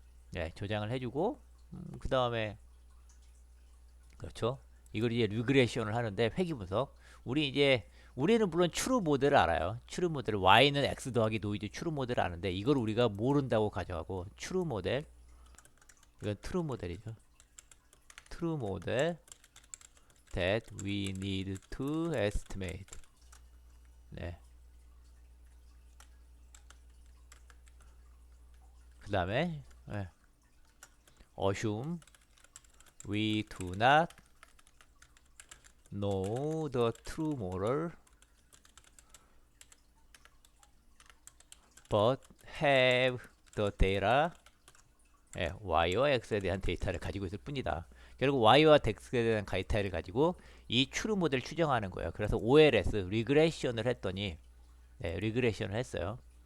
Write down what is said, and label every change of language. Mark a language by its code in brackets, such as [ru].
[ko] 네, 저장을 해주고 그 다음에 그렇죠. 이걸 이제 리그레션을 하는데 회귀 분석. 우리는 물론 추루 모델을 알아요. 추루 모델 y는 x 더하기 노이즈 추루 모델을 아는데 이걸 우리가 모른다고 가정하고 추루 모델 이건 트루 모델이죠. [en] 트루 모델 that we need to estimate. [ko] 네. 그 다음에 네. [en] assume we do not know the true model but have the data 예, [ko] y와 x에 대한 데이터를 가지고 있을 뿐이다. 결국 y와 x에 대한 데이터를 가지고 이 추루 모델을 추정하는 거예요. 그래서 OLS 리그레션을 했더니 네, 리그레션을 했어요.